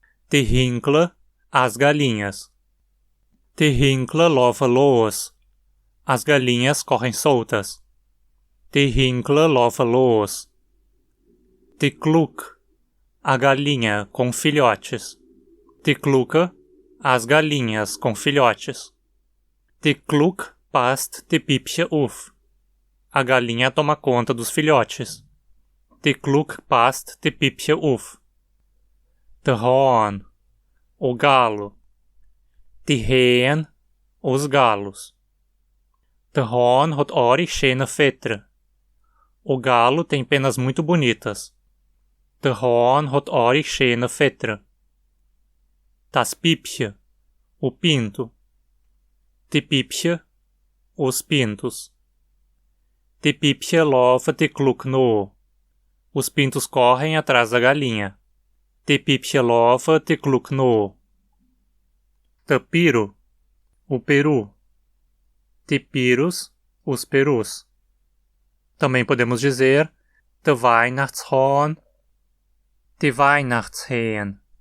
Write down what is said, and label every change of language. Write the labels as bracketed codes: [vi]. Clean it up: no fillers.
[hrx] Die Hinkle, [pt] as galinhas. [hrx] Die Hinkle laufen los, [pt] as galinhas correm soltas. [hrx] Die Hinkle laufen los. Die Gluck, [pt] a galinha com filhotes. [hrx] Die Glucke, [pt] as galinhas com filhotes. [hrx] Die Gluck passt die Pipche auf. [pt] A galinha toma conta dos filhotes. [hrx] Die Gluck passt die Pipche auf. Der Hahn, [pt] o galo. [hrx] Die Hähen, [pt] os galos. [hrx] Der Hahn hat aardig schöne Väter. [pt] O galo tem penas muito bonitas. [hrx] Der Hahn hat aardig schöne Väter. Das Pipche, [pt] o pinto. [hrx] Die Pipche, [pt] os pintos. [hrx] Die Pipche laufen die Gluck nach. [pt] Os pintos correm atrás da galinha. [hrx] Die Pipche laufen die Gluck nach. Der Piro, [pt] o peru. [hrx] Die Pirus, [pt] os perus. Também podemos dizer [hrx] der Weihnachtshahn, die Weihnachtshähen.